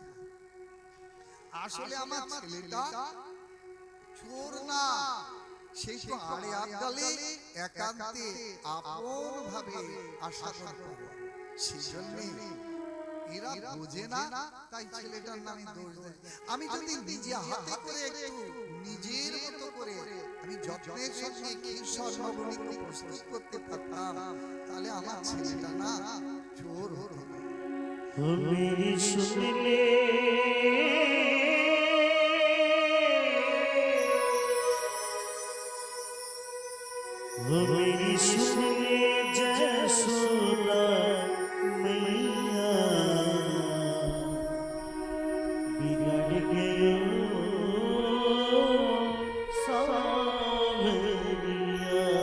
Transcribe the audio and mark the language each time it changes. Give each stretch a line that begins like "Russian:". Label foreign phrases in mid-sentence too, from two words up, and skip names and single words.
Bangla: আসলে আমার ছেলেটা চোর না, সেই তো আড়ে আড়ালে একান্তে আপন ভাবে আশা করে, সেজন্য এরা বোঝে না, তাই ছেলেটার নামে দোষ দেয়। আমি যদি নিজে হাতে করে একটু নিজের মতো করে আমি যত্নের সঙ্গে ক্ষীর স্বর্ণবণীকে প্রস্তুত করতে পারতাম, তাহলে আমার ছেলেটা না চোর হতো না।
Hindi: मेरी सुन ले मेरी सुन ले जसोदा मैया, बिगड़ गए सावरिया।